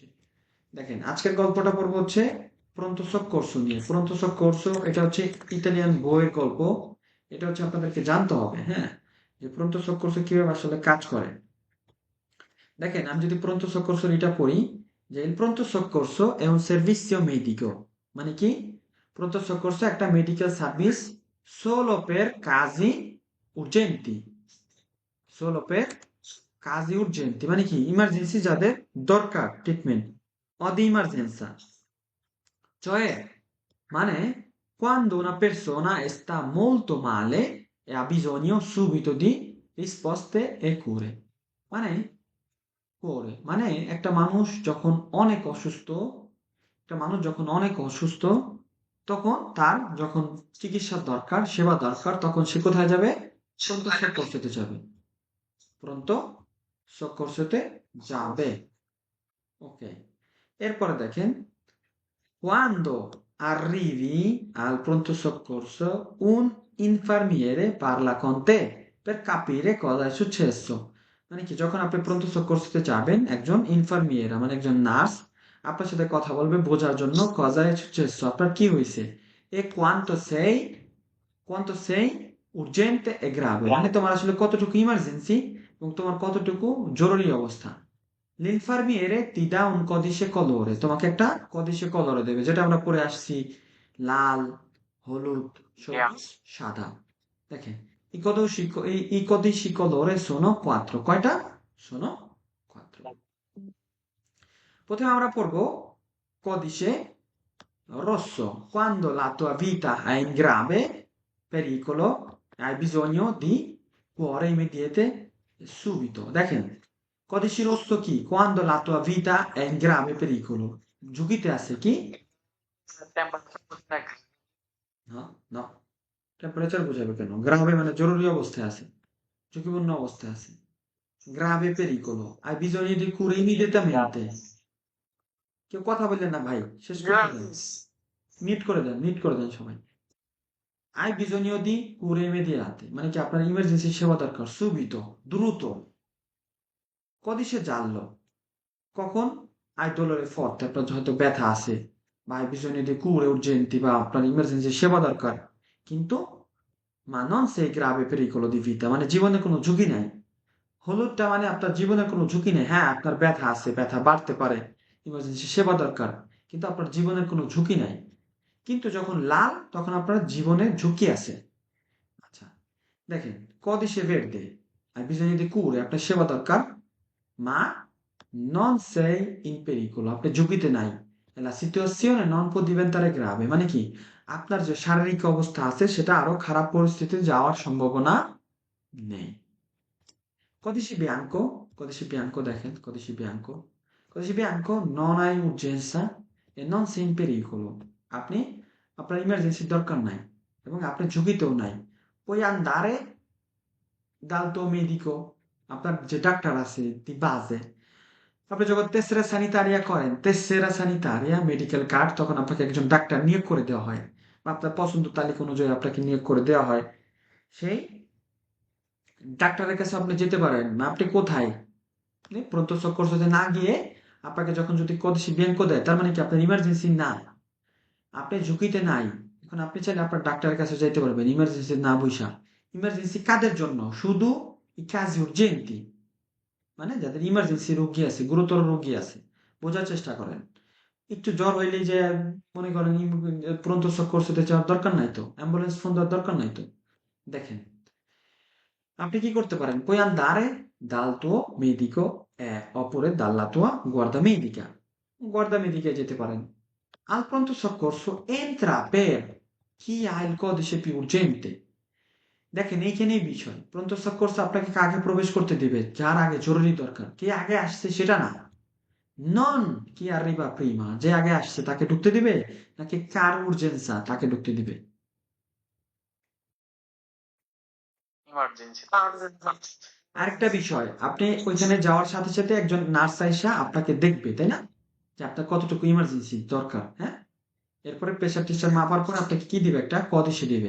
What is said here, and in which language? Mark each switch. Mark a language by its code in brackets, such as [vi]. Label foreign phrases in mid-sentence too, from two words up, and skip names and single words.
[bn] দেখেন আজকের গল্পটা পড়বো হচ্ছে প্রন্তো সক্কর্সো নিয়ে। প্রন্তো সক্কর্সো এটা হচ্ছে ইতালিয়ান বইয়ের গল্প, এটা হচ্ছে আপনাদেরকে জানতে হবে, হ্যাঁ, যে pronto soccorso কিভাবে আসলে কাজ করে। দেখেন, আমি যদি pronto soccorso এটা পড়ি, যে [it] il pronto soccorso è un servizio medico, [bn] মানে কি, pronto soccorso একটা মেডিকেল সার্ভিস [it] solo per casi urgenti, solo per casi urgenti, [bn] মানে কি, ইমার্জেন্সি যাদের দরকার ট্রিটমেন্ট, [it] o di emergenza, cioè, মানে quando una persona sta molto male e ha bisogno subito di risposte e cure, [bn] মানে মানে একটা মানুষ যখন অনেক অসুস্থ, একটা মানুষ যখন অনেক অসুস্থ, তখন তার যখন চিকিৎসার দরকার, সেবা দরকার, তখন সে কোথায় যাবে? প্রন্ত সক্কর্সতে যাবে, প্রন্ত সক্কর্সতে যাবে। ওকে, এরপরে দেখেন, [it] quando arrivi al pronto soccorso un infermiere parla con te per capire cosa è successo, [bn] মানে কি, যখন আপনি প্রন্ত সক্কর্সতে যাবেন, একজন ইনফার্মিয়েরা মানে একজন নার্স আপনার সাথে কথা বলবে বোঝার জন্য [it] cosa è successo, [bn] আপনার কি হয়েছে, [it] e quanto sei urgente e grave, [bn] মানে তোমার আসলে কতটুকু ইমার্জেন্সি এবং তোমার কতটুকু জরুরি অবস্থা। [it] l'infermiere ti dà un codice colore, [bn] তোমাকে একটা [it] codice colore [bn] দেবে, যেটা আমরা পড়ে আসছি, লাল, হলুদ, সবুজ, সাদা। দেখেন, [it] i codici colore sono 4, [bn] কয়টা? [it] sono 4। প্রথমে আমরা পড়বো codice rosso, quando la tua vita è in grave pericolo e hai bisogno di cuore immediate subito, দেখেন, codice rosso কি, quando la tua vita è in grave pericolo, [bn] ঝুঁকিতে আছে কি, না না, টেম্পারেচার বোঝাবে কেন, গ্রাভে মানে জরুরি অবস্থায় আছে, ঝুঁকিপূর্ণ অবস্থায় আছে, [it] grave pericolo, hai bisogno di cure immediatamente, [bn] কেউ কথা বললেন না ভাই, শেষ করতে দেন, [en] Yes. [bn] মিট করে দেন সবাই। [it] hai bisogno di cure immediate, [bn] মানে কি, আপনার ইমার্জেন্সি সেবা দরকার, [it] subito, দ্রুত। codice giallo, কখন, hai dolore forte, [bn] আপনার হয়তো ব্যথা আছে, বা [it] hai bisogno di cure urgenti, [bn] বা আপনার ইমার্জেন্সি সেবা দরকার, কিন্তু [it] ma non sei grave pericolo di vita, [bn] মানে জীবনে কোনো ঝুঁকি নাই। হলুদটা মানে আপনার জীবনে কোনো ঝুঁকি নেই, হ্যাঁ আপনার ব্যথা আছে, ব্যথা বাড়তে পারে, ইমার্জেন্সি সেবা দরকার, কিন্তু আপনার জীবনের কোনো ঝুঁকি নাই। কিন্তু যখন লাল, তখন আপনার জীবনে ঝুঁকি আছে। আচ্ছা, দেখেন, [it] codice verde, hai bisogno di cure, [bn] আপনার সেবা দরকার, [it] ma non sei in pericolo, [bn] আপনি ঝুঁকিতে নাই, [it] e la situazione non può diventare grave, [bn] মানে কি, আপনার যে শারীরিক অবস্থা আছে সেটা আরো খারাপ পরিস্থিতিতে যাওয়ার সম্ভাবনা নেই। [it] codice bianco দেখেন, codice bianco non hai urgenza e non sei in pericolo, [bn] আপনি, আপনার ইমার্জেন্সির দরকার নাই এবং আপনি ঝুঁকিতেও নাই, [it] puoi andare dal tuo medico, [bn] আপনার যে ডাক্তার আছে [it] di base, [bn] আপনি যখন [it] tessera sanitaria [bn] করেন, [it] tessera sanitaria [bn] মেডিকেল কার্ড, তখন আপনাকে একজন ডাক্তার নিয়োগ করে দেওয়া হয়, বা আপনার পছন্দ তালিকা অনুযায়ী আপনাকে নিয়োগ করে দেওয়া হয়, সেই ডাক্তারের কাছে আপনি যেতে পারেন না, আপনি কোথায়, প্রন্ত সক্কর্সতে না গিয়ে আপনাকে যখন যদি কদিশি ব্যাংক দেয়, তার মানে কি আপনার ইমার্জেন্সি না, আপনি ঝুঁকিতে নাই, এখন আপনি চাইলে আপনার ডাক্তারের কাছে যাইতে পারবেন ইমার্জেন্সি না বুঝা। ইমার্জেন্সি কাদের জন্য? শুধু [it] i casi urgenti, [bn] মানে যাদের ইমার্জেন্সি রোগী আছে, গুরুতর রোগী আছে, বোঝার চেষ্টা করেন। একটু জ্বর হইলেই যে মনে করেন প্রন্ত সক্কর্সতে যাওয়ার দরকার নাই তো, অ্যাম্বুলেন্স ফোন দেওয়ার দরকার নাই তো। দেখেন, আপনি কি করতে পারেন, [it] puoi andare dal tuo medico oppure dalla tua guarda medica যেতে পারেন। Al pronto soccorso entra per chi ha il codice più urgente, [bn] দেখেন এইখানেই বিষয়, pronto soccorso আপনাকে কাকে প্রবেশ করতে দিবে, যার আগে জরুরি দরকার, কে আগে আসছে সেটা না, [it] non chi arriva prima, [bn] যে আগে আসছে তাকে ঢুকতে দিবে, নাকি কার urgenza তাকে ঢুকতে দিবে। ইমার্জেন্সি। আরেকটা বিষয়, আপনি ওইখানে যাওয়ার সাথে সাথে একজন নার্স আইসা আপনাকে দেখবে, তাই না, যে আপনার কতটুকু ইমার্জেন্সি দরকার, হ্যাঁ, এরপরে প্রেশার টেশার মাপার পর আপনাকে কি দিবে, একটা কদিশে দিবে।